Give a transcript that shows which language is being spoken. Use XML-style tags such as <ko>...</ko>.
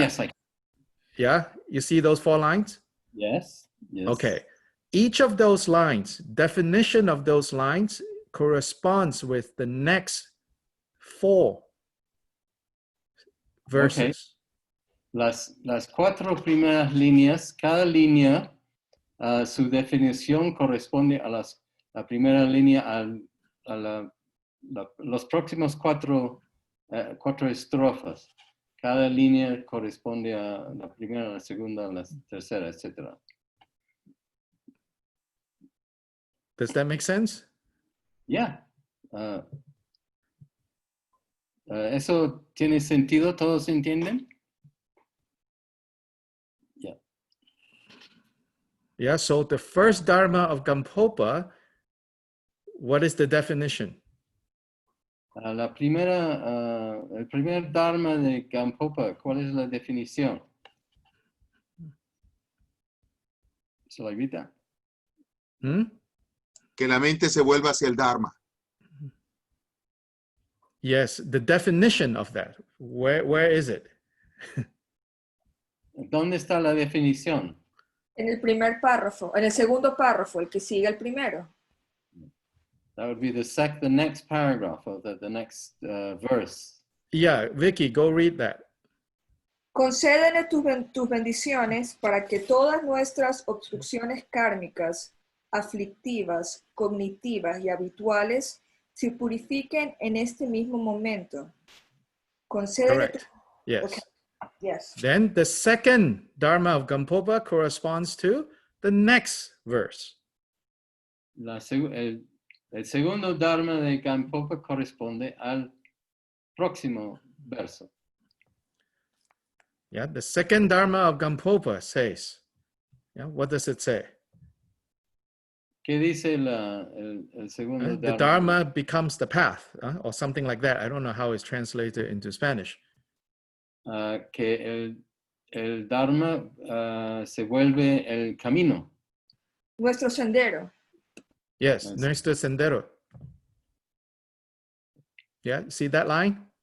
<en>Yes, I can. Yeah. You see those 4 lines? Yes. Yes. Okay. Each of those lines, definition of those lines corresponds with the next 4 verses. Okay.</en> <es>Las 4 primeras líneas, cada línea, su definición corresponde a la primera línea, a los próximos 4 estrofas. Cada línea corresponde a la primera, la segunda, la tercera, etc.</es> <en>Does that make sense? Yeah.</en> <es>¿Eso tiene sentido? ¿Todos entienden?</es> <en>Yeah, so the first Dharma of Gampopa, what is the definition?</en> <es>El primer Dharma de Gampopa, ¿cuál es la definición? ¿Se la evita? Que la mente se vuelva hacia el Dharma.</es> <en>Yes, the definition of that. Where is it?</en> <es>¿Dónde está la definición? En el primer párrafo, en el segundo párrafo, el que sigue el primero.</es> <en>That would be the next paragraph of the next verse. Yeah, Vicky, go read that.</en> <es>Concédenos tus bendiciones para que todas nuestras obstrucciones kármicas, aflictivas, cognitivas y habituales se purifiquen en este mismo momento. Concédenos.</es> <en>Correct. Yes. Okay. Yes. Then the second Dharma of Gampopa corresponds to the next verse.</en> <es>El segundo Dharma de Gampopa corresponde al próximo verso.</es> <en>Yeah, the second Dharma of Gampopa says, yeah, what does it say?</en> <es>¿Qué dice el segundo Dharma?</es> <en>The Dharma becomes the path, or something like that. I don't know how it's translated into Spanish.</en> <es>Que el Dharma se vuelve el camino. Nuestro sendero.</es> <en>Yes,</en> <es>nuestro sendero.</es> <en>Yeah, see that line?</en>